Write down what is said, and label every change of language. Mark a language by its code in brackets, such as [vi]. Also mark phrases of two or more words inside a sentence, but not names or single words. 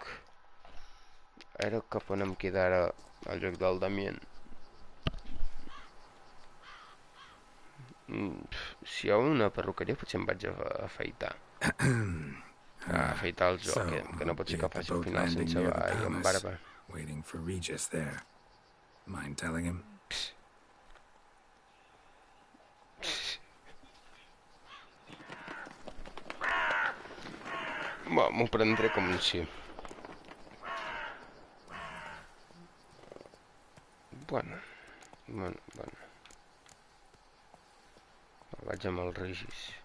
[ca] Ara cap on em queda ara el joc del Damien. Si hi ha una perruqueria potser em vaig a afaitar. A afaitar el joc, que no pot ser que faci un final sense amb barba. [en] Waiting for Regis there. Mind telling him? [ca] M'ho prendré com un sí. Bueno. Vaig amb el Regis.